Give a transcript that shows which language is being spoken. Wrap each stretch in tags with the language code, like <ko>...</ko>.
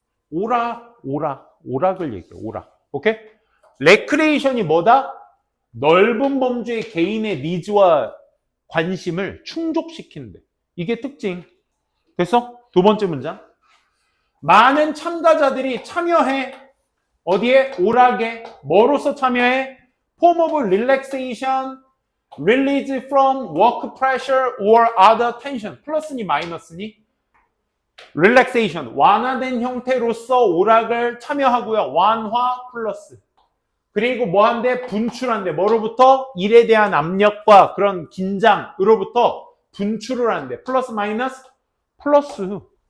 <ko>오락을 얘기해. 오락. 오케이? 레크레이션이 뭐다? 넓은 범주의 개인의 니즈와 관심을 충족시킨대. 이게 특징. 됐어? 두 번째 문장. 많은 참가자들이 참여해. 어디에? 오락에. 뭐로서 참여해?</ko> <en>Form of relaxation, release from work pressure or other tension.</en> <ko>플러스니 마이너스니? relaxation, 완화된 형태로서 오락을 참여하고요. 완화 플러스. 그리고 뭐한데? 분출한대. 뭐로부터? 일에 대한 압력과 그런 긴장으로부터 분출을 한대. 플러스 마이너스? 플러스.</ko>